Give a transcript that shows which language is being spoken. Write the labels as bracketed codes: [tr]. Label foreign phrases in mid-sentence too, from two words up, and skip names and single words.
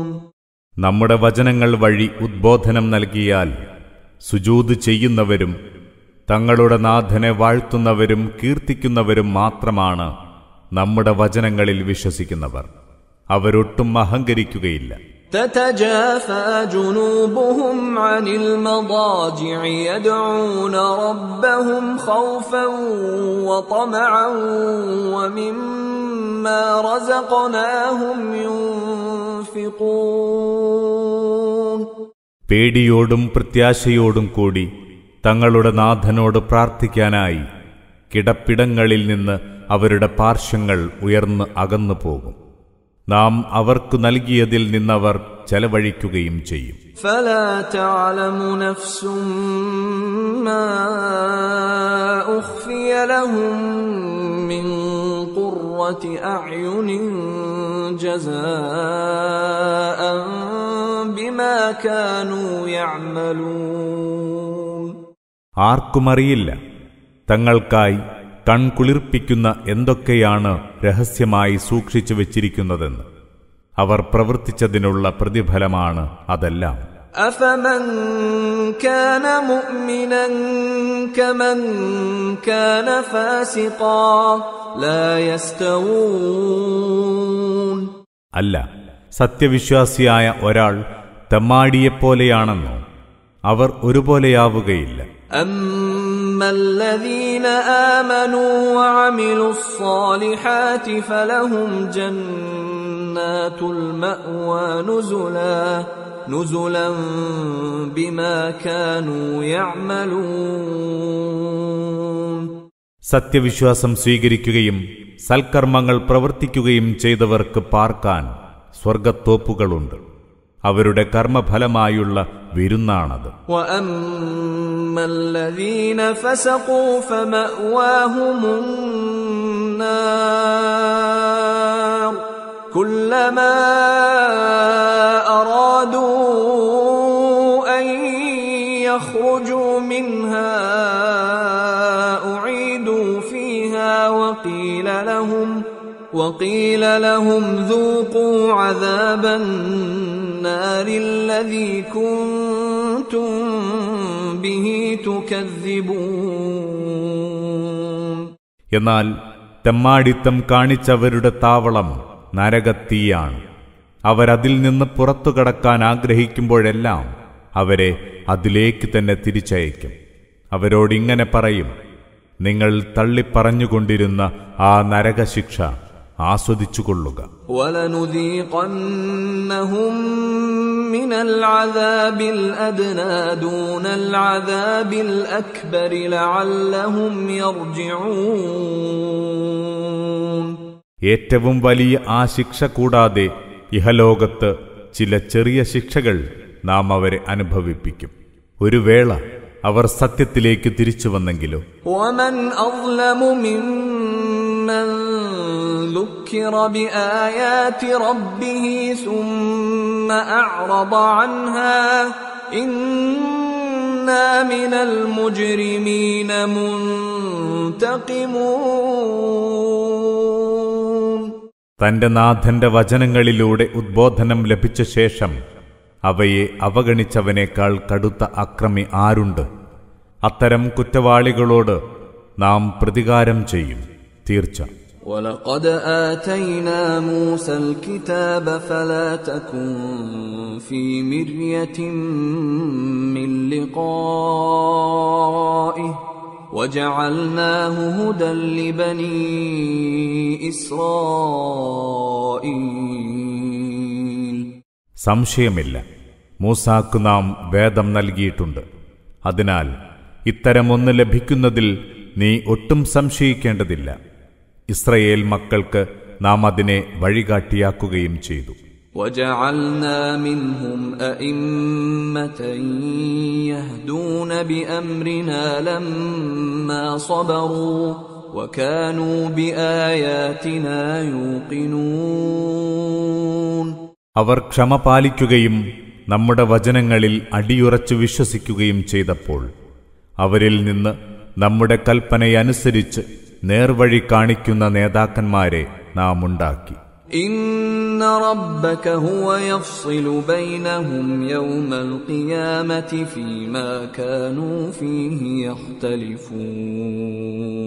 [ml] നമ്മുടെ വചനങ്ങൾ വഴി ഉദ്ബോധനം നൽകിയാൽ സുജൂദ് ചെയ്യുന്നവരും തങ്ങളുടെ നാഥനെ വാഴ്ത്തുന്നവരും കീർത്തിക്കുന്നവരും മാത്രമാണ് നമ്മുടെ വചനങ്ങളിൽ വിശ്വസിക്കുന്നവർ. അവരൊട്ടും അഹങ്കരിക്കുകയില്ല. [ar] تتجافى جنوبهم عن المضاجع يدعون ربهم خوفا وطمعا ومما رزقناهم ينفقون. [ml] പേടിയോടും പ്രത്യാശയോടും കൂടി തങ്ങളുടെ നാഥനോട് പ്രാർത്ഥിക്കാനായി കിടപ്പിടങ്ങളിൽ നിന്ന് അവരുടെ പാർശ്വങ്ങൾ ഉയർന്ന് അകന്നു പോകും. നാം അവർക്ക് നൽകിയതിൽ നിന്നവർ ചെലവഴിക്കുകയും ചെയ്യും. [ar] فلا تعلم نفس ما أخفي لهم من قرة أعين جزاء بما كانوا يعملون. [ml] ആർക്കുമറിയില്ല തങ്ങൾക്കായി കൺകുളിർപ്പിക്കുന്ന എന്തൊക്കെയാണ് രഹസ്യമായി സൂക്ഷിച്ചു വച്ചിരിക്കുന്നതെന്ന്. അവർ പ്രവർത്തിച്ചതിനുള്ള പ്രതിഫലമാണ് അതെല്ലാം. [ar] أفمن كان مؤمنا كمن كان فاسقا لا يستوون. [ml] അല്ല, സത്യവിശ്വാസിയായ ഒരാൾ തെമ്മാടിയെപ്പോലെയാണെന്നോ അവർ ഒരുപോലെയാവുകയില്ല. [ar] أما الذين آمنوا وعملوا الصالحات فلهم جنات المأوى نزلا بما كانوا يعملون. [ml] സത്യവിശ്വാസം സ്വീകരിക്കുകയും സൽക്കർമ്മങ്ങൾ പ്രവർത്തിക്കുകയും ചെയ്തവർക്ക് പാർക്കാൻ സ്വർഗത്തോപ്പുകളുണ്ട്. അവരുടെ കർമ്മഫലമായുള്ള വിരുന്നാണത്. [ar] وَأَمَّا الَّذِينَ فَسَقُوا فَمَأْوَاهُمُ النَّارُ كُلَّمَا أَرَادُوا أَن يَخْرُجُوا مِنْهَا أُعِيدُوا فِيهَا وقيل لهم ذوقوا عذاب النار الذي كنتم به تكذبون. [ml] എന്നാൽ തെമ്മാടിത്തം കാണിച്ചവരുടെ താവളം നരകത്തീയാണ്. അവരതിൽ നിന്ന് പുറത്തു കടക്കാൻ ആഗ്രഹിക്കുമ്പോഴെല്ലാം അവരെ അതിലേക്ക് തന്നെ തിരിച്ചയക്കും. അവരോടിങ്ങനെ പറയും, നിങ്ങൾ തള്ളിപ്പറഞ്ഞുകൊണ്ടിരുന്ന ആ നരകശിക്ഷ ആസ്വദിച്ചുകൊള്ളുക. [ar] وَلَنُذِيقَنَّهُم مِّنَ الْعَذَابِ الْأَدْنَىٰ دُونَ الْعَذَابِ الْأَكْبَرِ لَعَلَّهُمْ يَرْجِعُونَ. [ml] ഏറ്റവും വലിയ ആ ശിക്ഷ കൂടാതെ ഇഹലോകത്ത് ചില ചെറിയ ശിക്ഷകൾ നാം അവരെ അനുഭവിപ്പിക്കും. ഒരു വേള അവർ സത്യത്തിലേക്ക് തിരിച്ചു വന്നെങ്കിലോ. [ar] وَمَنْ أَظْلَمُ مِمَّنْ ذُكِّرَ بِآيَاتِ رَبِّهِ ثُمَّ أَعْرَضَ عَنْهَا إِنَّا مِنَ الْمُجْرِمِينَ مُنْتَقِمُونَ. [ml] തന്റെ നാഥന്റെ വചനങ്ങളിലൂടെ ഉദ്ബോധനം ലഭിച്ച ശേഷം അവയെ അവഗണിച്ചവനേക്കാൾ കടുത്ത അക്രമി ആരുണ്ട്? അത്തരം കുറ്റവാളികളോട് നാം പ്രതികാരം ചെയ്യും, തീർച്ച. [ar] وَلَقَدْ آتَيْنَا مُوسَى الْكِتَابَ فَلَا تَكُنْ فِي مِرْيَةٍ مِّن لِقَائِهِ وَجَعَلْنَاهُ هُدًى لِبَنِي إِسْرَائِيلَ. [ml] സംശയമില്ല, മൂസാക്ക് നാം വേദം നൽകിയിട്ടുണ്ട്. അതിനാൽ ഇത്തരമൊന്ന് ലഭിക്കുന്നതിൽ നീ ഒട്ടും സംശയിക്കേണ്ടതില്ല. ഇസ്രയേൽ മക്കൾക്ക് നാം അതിനെ വഴികാട്ടിയാക്കുകയും ചെയ്തു. [ar] وَجَعَلْنَا مِنْهُمْ أَئِمَّةً يَهْدُونَ بِأَمْرِنَا لَمَّا صَبَرُوا وَكَانُوا بِآيَاتِنَا يُوقِنُونَ. [ml] അവർ ക്ഷമ പാലിക്കുകയും നമ്മുടെ വചനങ്ങളിൽ അടിയുറച്ചു വിശ്വസിക്കുകയും ചെയ്തപ്പോൾ അവരിൽ നിന്ന് നമ്മുടെ കൽപ്പനയനുസരിച്ച് നേർവഴി കാണിക്കുന്ന നേതാക്കന്മാരെ നാം ഉണ്ടാക്കി. [ar] إِنَّ رَبَّكَ هُوَ يَفْصِلُ بَيْنَهُمْ يَوْمَ الْقِيَامَةِ فِيمَا كَانُوا فِيهِ يَخْتَلِفُونَ.